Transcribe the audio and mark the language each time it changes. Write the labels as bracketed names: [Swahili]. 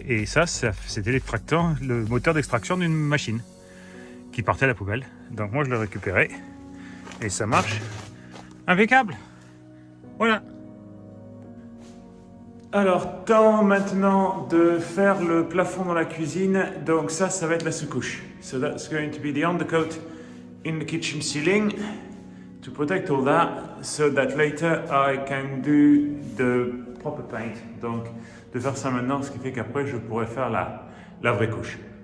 [French] Et ça c'était le moteur d'extraction d'une machine qui partait à la poubelle. Donc moi je l'ai récupéré et ça marche impeccable. Voilà. Alors, temps maintenant de faire le plafond dans la cuisine. Donc ça va être la sous-couche. [English] So that's going to be the undercoat in the kitchen ceiling to protect all that, so that later I can do the proper paint. [French] Donc de faire ça maintenant, ce qui fait qu'après je pourrais faire la vraie couche.